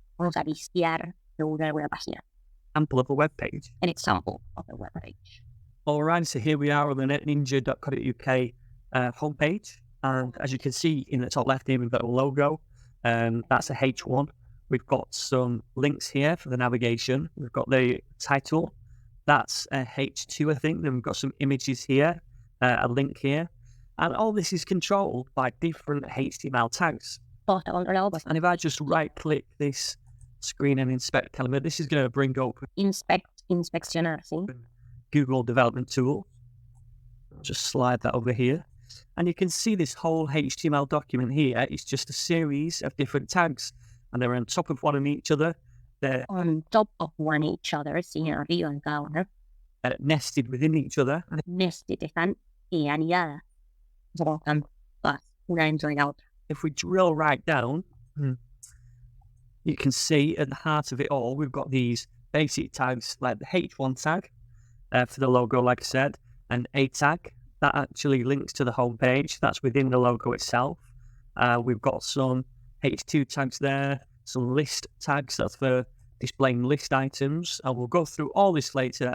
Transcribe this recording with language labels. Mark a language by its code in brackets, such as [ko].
[es] Vamos a viciar según alguna página. [en] Example of a web page. An example of a web page. All right, so here we are on the netninja.co.uk homepage. And as you can see in the top left here, we've got a logo. That's a H1. We've got some links here for the navigation. We've got the title. That's a H2, I think. Then we've got some images here, a link here. And all this is controlled by different HTML tags. And if I just right-click this screen and inspect element, this is going to bring up [es] inspeccionar, ¿sí? [en] Google Development Tool. I'll just slide that over here. And you can see this whole HTML document here is just a series of different tags. And they're on top of one and each other. They're on top of one each other, [es] sí, arriba en cada una. [en] Nested within each other. [es] Nested, están anidadas. Están todas, una dentro de la otra. [en] If we drill right down, you can see at the heart of it all, we've got these basic tags like the H1 tag for the logo, like I said, and A tag that actually links to the home page. That's within the logo itself. We've got some H2 tags there, some list tags, that's for displaying list items, and we'll go through all this later.